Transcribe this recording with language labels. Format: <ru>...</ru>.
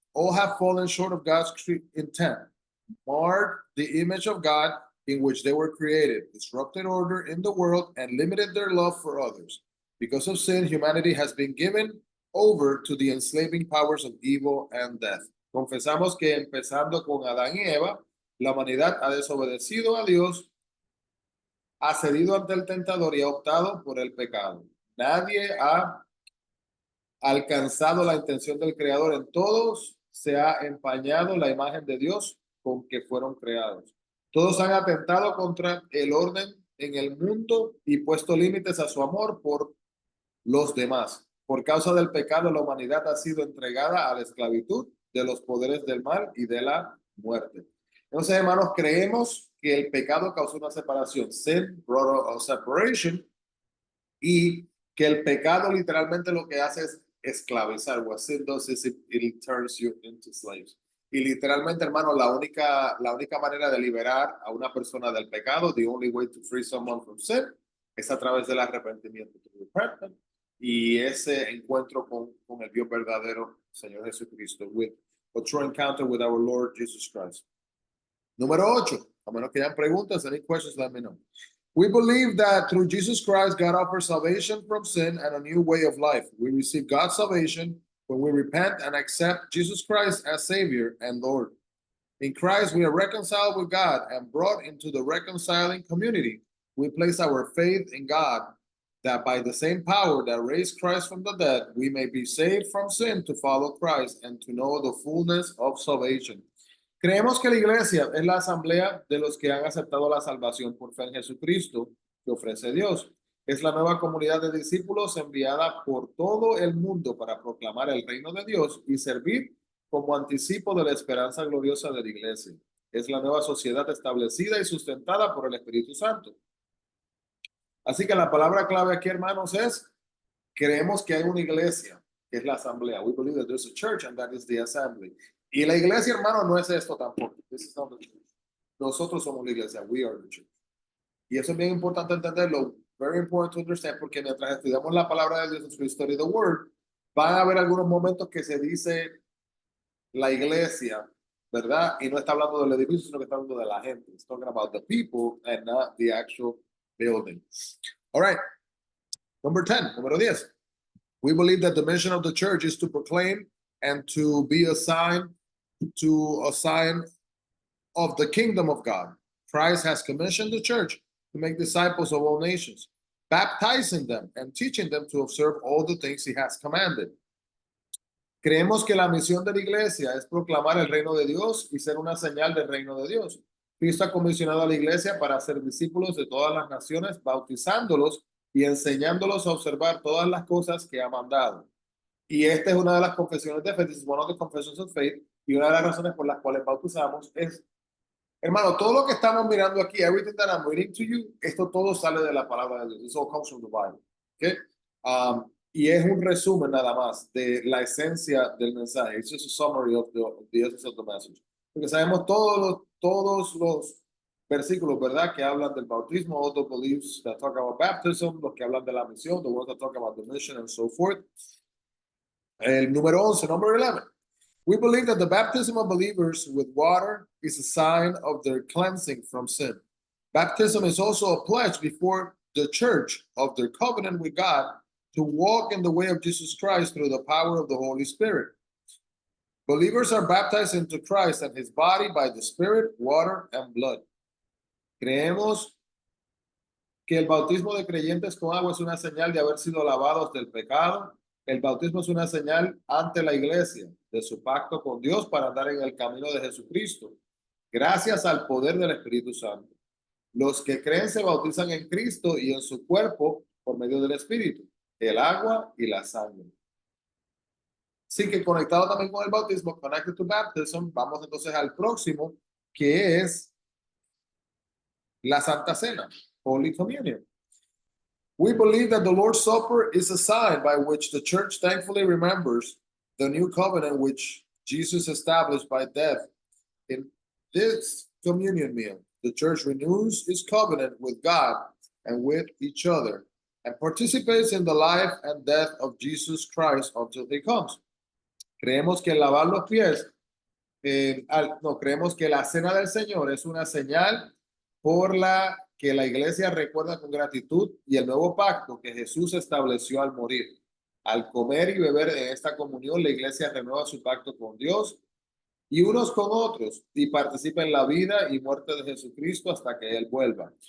<en>All have fallen short of God's intent, marred the image of God in which they were created, disrupted order in the world, and limited their love for others. Because of sin, humanity has been given over to the enslaving powers of evil and death.</en> <es>Confesamos que empezando con Adán y Eva, la humanidad ha desobedecido a Dios, ha cedido ante el tentador y ha optado por el pecado. Nadie ha alcanzado la intención del Creador. En todos se ha empañado la imagen de Dios con que fueron creados. Todos han atentado contra el orden en el mundo y puesto límites a su amor por los demás. Por causa del pecado, la humanidad ha sido entregada a la esclavitud de los poderes del mal y de la muerte. Entonces, hermanos, creemos que el pecado causó una separación.</es> <en>Sin brought a separation,</en> <es>y que el pecado literalmente lo que hace es esclavizar.</es> <en>What sin does is it turns you into slaves.</en> <es>Y literalmente, hermano, la única manera de liberar a una persona del pecado,</es> <en>the only way to free someone from sin,</en> <es>es a través del arrepentimiento. Y ese encuentro con el Dios verdadero, Señor Jesucristo,</es> <en>with a true encounter with our Lord Jesus Christ.</en> <es>Número 8, a menos que hayan preguntas,</es> <en>any questions, let me know. We believe that through Jesus Christ, God offers salvation from sin and a new way of life. We receive God's salvation when we repent and accept Jesus Christ as Savior and Lord. In Christ, we are reconciled with God and brought into the reconciling community. We place our faith in God, that by the same power that raised Christ from the dead, we may be saved from sin to follow Christ and to know the fullness of salvation.</en> <es>Creemos que la iglesia es la asamblea de los que han aceptado la salvación por fe en Jesucristo que ofrece Dios. Es la nueva comunidad de discípulos enviada por todo el mundo para proclamar el reino de Dios y servir como anticipo de la esperanza gloriosa de la iglesia. Es la nueva sociedad establecida y sustentada por el Espíritu Santo. Así que la palabra clave aquí, hermanos, es creemos que hay una iglesia, que es la asamblea.</es> <en>We believe that there's a church and that is the assembly.</en> <es>Y la iglesia, hermano, no es esto tampoco.</es> <en>This is not the church.</en> <es>Nosotros somos la iglesia.</es> <en>We are the church.</en> <es>Y eso es bien importante entenderlo.</es> <en>Very important to understand,</en> <es>porque mientras estudiamos la palabra de Dios en su</es> <en>study the word,</en> <es>van a haber algunos momentos que se dice la iglesia, ¿verdad? Y no está hablando del edificio, sino que está hablando de la gente.</es> <en>It's talking about the people and not the actual building. All right. Number 10,</en> <es>número 10.</es> <en>We believe that the mission of the church is to proclaim and to be a sign of the kingdom of God. Christ has commissioned the church to make disciples of all nations, baptizing them and teaching them to observe all the things he has commanded.</en> <es>Creemos que la misión de la iglesia es proclamar el reino de Dios y ser una señal del reino de Dios. Cristo ha comisionado a la iglesia para ser discípulos de todas las naciones, bautizándolos y enseñándolos a observar todas las cosas que ha mandado. Y esta es una de las confesiones de fe,</es> <en>this is one of the confessions of faith,</en> <es>y una de las razones por las cuales bautizamos es, hermano, todo lo que estamos mirando aquí,</es> <en>everything that I'm reading to you,</en> <es>esto todo sale de la palabra de Dios.</es> <en>This all comes from the Bible. Okay?</en> <es>Y es un resumen nada más de la esencia del mensaje.</es> <en>It's just a summary of the essence of the message.</en> <es>Porque sabemos todos los versículos, ¿verdad? Que hablan del bautismo,</es> <en>all the beliefs that talk about baptism,</en> <es>los que hablan de la misión,</es> <en>the ones that talk about the mission and so forth.</en> <es>El número 11,</es> <en>number 11. We believe that the baptism of believers with water is a sign of their cleansing from sin. Baptism is also a pledge before the church of their covenant with God to walk in the way of Jesus Christ through the power of the Holy Spirit. Believers are baptized into Christ and his body by the Spirit, water, and blood.</en> <es>Creemos que el bautismo de creyentes con agua es una señal de haber sido lavados del pecado. El bautismo es una señal ante la iglesia de su pacto con Dios para andar en el camino de Jesucristo, gracias al poder del Espíritu Santo. Los que creen se bautizan en Cristo y en su cuerpo por medio del Espíritu, el agua y la sangre. Así que conectado también con el bautismo,</es> <en>connected to baptism,</en> <es>vamos entonces al próximo, que es la Santa Cena,</es> <en>Holy Communion. We believe that the Lord's Supper is a sign by which the church thankfully remembers the new covenant which Jesus established by death. In this communion meal, the church renews its covenant with God and with each other and participates in the life and death of Jesus Christ until he comes.</en> <es>Creemos que lavar los pies, creemos que la cena del Señor es una señal por la que la iglesia recuerda con gratitud y el nuevo pacto que Jesús estableció al morir. Al comer y beber en esta comunión, la iglesia renueva su pacto con Dios y unos con otros y participa en la vida y muerte de Jesucristo hasta que Él vuelva.</es>